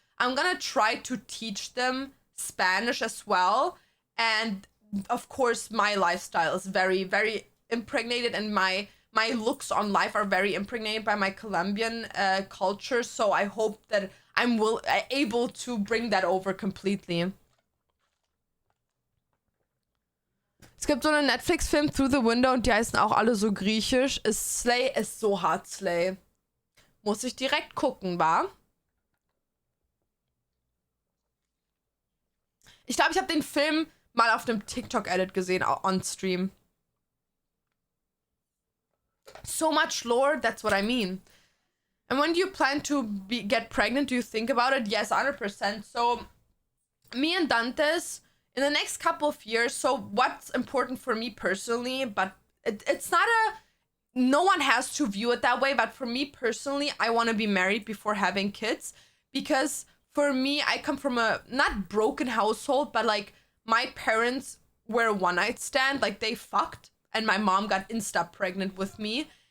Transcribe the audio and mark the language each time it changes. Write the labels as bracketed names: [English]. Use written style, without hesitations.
[English] I'm gonna try to teach them Spanish as well. And of course, my lifestyle is very, very impregnated, and my looks on life are very impregnated by my Colombian culture. So I hope that I'm able to bring that over completely. [German] Es gibt so einen Netflix-Film, Through the Window, und die heißen auch alle so griechisch. Slay ist so hart, Slay. Muss ich direkt gucken, wa? Ich glaube, ich habe den Film mal auf dem TikTok-Edit gesehen, [English] on stream. So much lore, that's what I mean. And when do you plan to get pregnant? Do you think about it? Yes, 100%. So, me and Dantes, in the next couple of years, so what's important for me personally, but it's not no one has to view it that way, but for me personally, I want to be married before having kids, because for me, I come from a not broken household, but like my parents were a one-night stand, like they fucked, and my mom got insta pregnant with me,